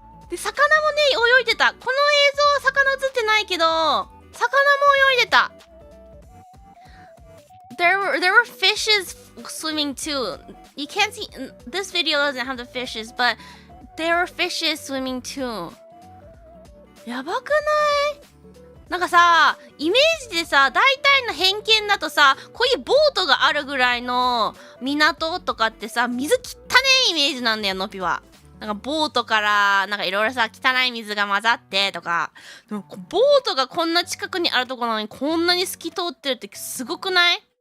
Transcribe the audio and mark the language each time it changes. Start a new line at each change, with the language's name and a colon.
Japanese: で、魚もね、泳いでた。この映像は魚映ってないけど、魚も泳いでた。
English: There were fishes swimming too. You can't see, this video doesn't have the fishes, but there were fishes swimming too.
Japanese: やばくない？なんかさ、イメージでさ、大体の偏見だとさ、こういうボートがあるぐらいの港とかってさ、水汚ねえイメージなんだよ、のぴは。なんかボートからなんかいろいろさ汚い水が混ざってとか、でもボートがこんな近くにあるところなのにこんなに透き通ってるってすごくない？